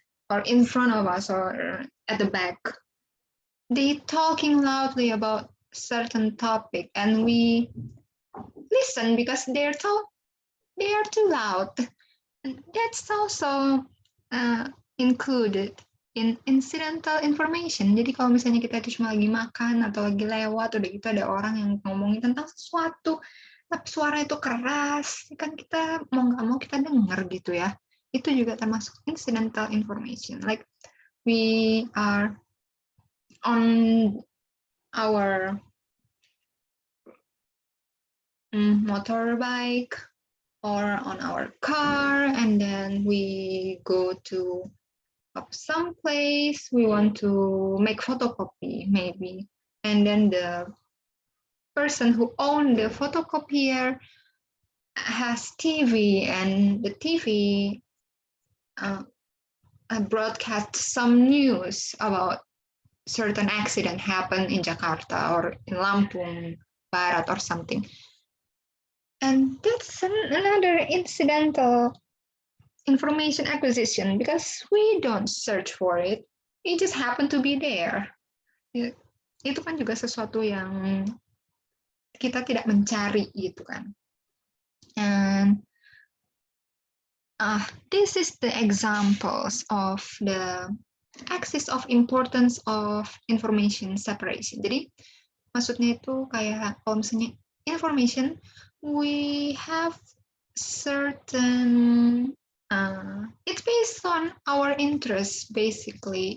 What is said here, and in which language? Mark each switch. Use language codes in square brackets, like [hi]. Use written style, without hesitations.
[en] or in front of us, or at the back, they talking loudly about certain topic, and we listen because they are too loud. And that's also included in incidental information. [id] Jadi kalau misalnya kita itu cuma lagi makan atau lagi lewat, udah gitu ada orang yang ngomongin tentang sesuatu, tapi suara itu keras, kan kita mau nggak mau kita dengar gitu ya. Itu juga termasuk incidental information. [en] Like we are on our motorbike or on our car, and then we go to some place, we want to make photocopy maybe, and then the person who owned the photocopier has TV, and the TV broadcast some news about certain accident happened in Jakarta or in Lampung Barat or something. And that's another incidental information acquisition because we don't search for it. It just happened to be there. [id] Itu kan juga sesuatu yang kita tidak mencari gitu kan. [en] And this is the examples of the axis of importance of information separation. [id] Jadi maksudnya itu kayak kalau misalnya [en] information, we have certain it's based on our interests basically.